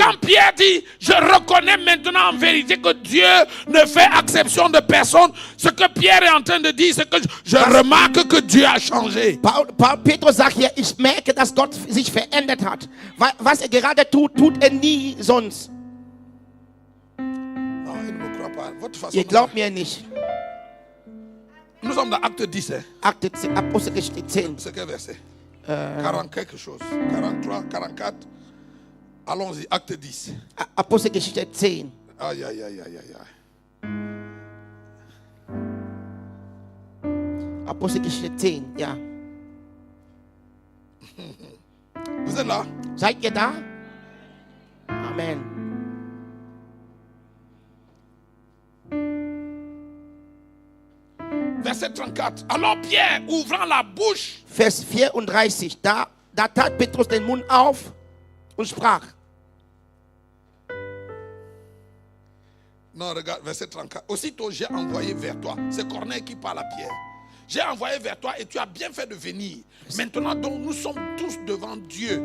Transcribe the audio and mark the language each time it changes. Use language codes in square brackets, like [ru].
[fr] quand Pierre dit, je reconnais maintenant en vérité que Dieu ne fait exception de personne, ce que Pierre est en train de dire, c'est que je remarque que Dieu a changé. [de] Petrus sagt hier, ich merke, dass Gott sich verändert hat. Was er gerade tut, tut er nie sonst. [fr] Non, il ne me croit pas. Votre façon [de] Ihr glaubt mir nicht. [fr] Nous sommes dans Acte 10. Hein? [de] Akte 10, Apostelgeschichte 10. [fr] C'est quel verset 40 quelque chose. 43, 44. Allons-y, Acte 10. [de] Apostelgeschichte 10. Aïe, aïe, aïe, aïe, aïe. Apostelgeschichte 10, ja. [fr] Vous êtes là? [de] Seid ihr da? Amen. [fr] Verset 34. Alors Pierre, ouvrant la bouche, [de] Vers 34. Da tat Petrus den Mund auf und sprach. [fr] non, regarde, verset 34. Aussitôt, j'ai envoyé vers toi. C'est Corneille qui parle à Pierre. J'ai envoyé vers toi et tu as bien fait de venir. Maintenant, donc, nous sommes tous devant Dieu.